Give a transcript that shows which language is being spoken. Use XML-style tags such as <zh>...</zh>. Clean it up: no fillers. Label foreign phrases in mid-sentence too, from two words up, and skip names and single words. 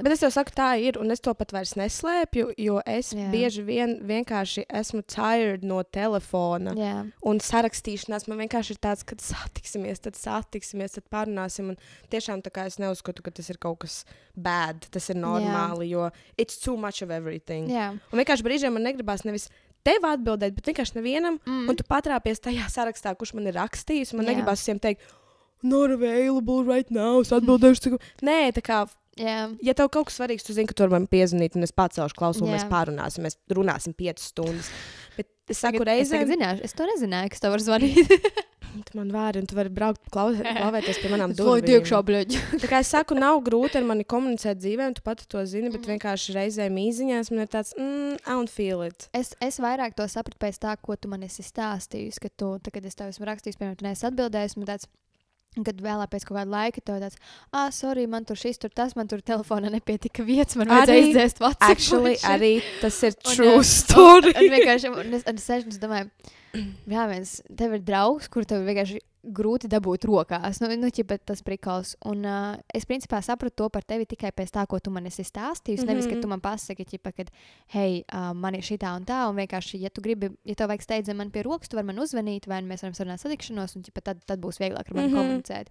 <lv>Bet es jau saku, tā ir, un es to pat vairs neslēpju, jo es bieži vienkārši esmu tired no telefona un sarakstīšanās. Man vienkārši ir tāds, kad satiksimies, tad parunāsim. Un tiešām tā kā es neuzskatu, ka tas ir kaut kas bad, tas ir normāli, jo</lv> <en>it's too much of everything.</en> <lv>Un vienkārši brīžiem man negribās nevis tev atbildēt, bet vienkārši nevienam, un tu patrāpies tajā sarakstā, kurš man ir rakstījis, un man negribas visiem teikt,</lv> <en>not available right now,</en> <lv>es atbildēšu. Nē, tā kā, ja tev kaut kas svarīgs, tu zini, ka tu vari man piezvanīt, un es pacelšu klausu, un mēs pārunāsim, mēs runāsim 5 stundas. Bet es saku reizēm... Es to nezināju, kas tev var zvanīt. Tu man vari, un tu vari braukt klauvēties pie manām durvīm. Diekšā, bļaģi. Tā kā es saku, nav grūti ar mani komunicēt dzīvē, un tu pati to zini, bet vienkārši reizēm īziņās man ir tāds,</lv> <en>I don't feel it.</en> <lv>Es vairāk to sapratu pēc tā, ko tu man esi stāstījis, ka tu, kad es tev esmu rakstījis, piemēram, tu neesi atbildējis, man tāds, kad vēlāk pēc kaut kāda laika tev tāds, sorry, man tur šis, tur tas, man tur telefonā nepietika vietas, man vajadzēja izdzēst WhatsApp. Actually, arī tas ir</lv> <en>true story.</en> <lv>Un vienkārši, es domāju, tev ir draugs, kur tev vienkārši grūti dabūt rokās. Bet tas prikals. Un es principā sapratu to par tevi tikai pēc tā, ko tu man esi stāstījis. Nevis, ka tu man pasaki, kad, hei, man ir šitā un tā, un vienkārši, ja tu gribi, ja tev vajag steidzam man pie rokas, tu vari man uzvanīt, vai mēs varam sarunāt satikšanos, un tad būs vieglāk ar mani komunicēt.</lv>